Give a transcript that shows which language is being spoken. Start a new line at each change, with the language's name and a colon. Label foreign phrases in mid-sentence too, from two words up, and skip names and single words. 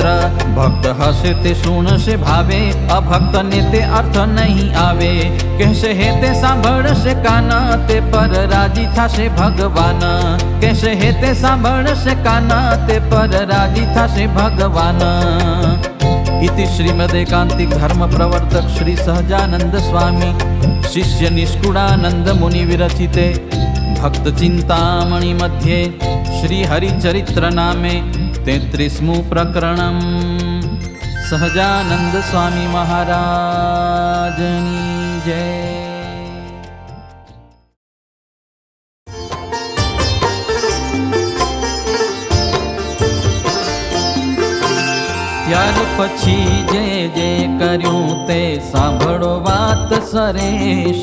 Gujarati: ભક્ત હશે તે સુણશે ભાવે, અભક્તને તે અર્થ નહીં આવે. કહેશે હે તે સાંભળશે કાન, તે પર રાજી થશે ભગવાન. કહેશે હે તે સાંભળશે કાન, તે પર રાજી થશે ભગવાન.
Sanskrit: इति श्रीमदेकांतिक धर्म प्रवर्तक श्री सहजानंद स्वामी शिष्य निष्कुड़ानंद मुनि विरचिते भक्त चिंतामणि मध्ये श्री हरिचरित्र
Gujarati: નામે 33મું
Sanskrit: प्रकरणम्.
Gujarati: સહજાનંદ સ્વામી મહારાજની જય. ત્યાર પછી જે જે કર્યું તે સાંભળો વાત સરેશ.